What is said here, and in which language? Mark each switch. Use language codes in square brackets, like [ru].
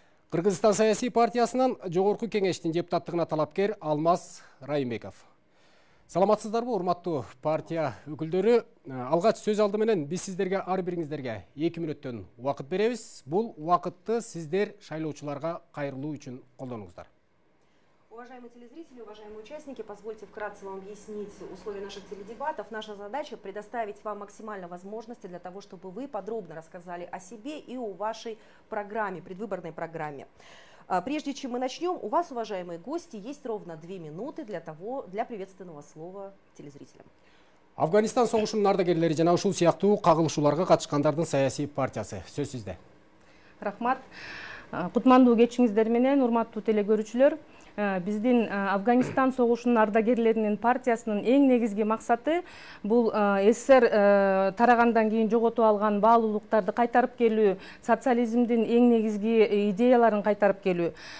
[ky] Кыргызстан саясий партиясынан Жогорку Кеңештин депутаттыгына талапкер Алмаз Райымбеков. Саламатсыздарбы, урматтуу партия өкүлдөрү? Алгач сөз алды менен биз сиздерге ар бириңиздерге 2 мүнөттөн убакыт беребиз. Бул убакытты сиздер шайлоочуларга кайрылуу үчүн колдонуңуздар. [ru] Уважаемые телезрители, уважаемые участники, позвольте вкратце вам объяснить условия наших теледебатов. Наша задача предоставить вам максимально возможности для того, чтобы вы подробно рассказали о себе и о вашей программе, предвыборной программе. Прежде чем мы начнем, у вас, уважаемые гости, есть ровно 2 минуты для приветственного слова телезрителям. [ky] Афганистан согушунун ардагерлери жана ушул сыяктуу кагылышууларга катышкандардын саясий партиясы. Сөз сизде. Рахмат. Кутмандуу кечиңиздер менен, урматтуу телекөрүүчүлөр. Биздин Афганистан согушунун ардагерлеринин партиясынын эң негизги максаты бул СССР тарагандан кийин жоготуп алган баалуулуктарды кайтарып келүү, социализмдин эң негизги идеяларын кайтарып келүү.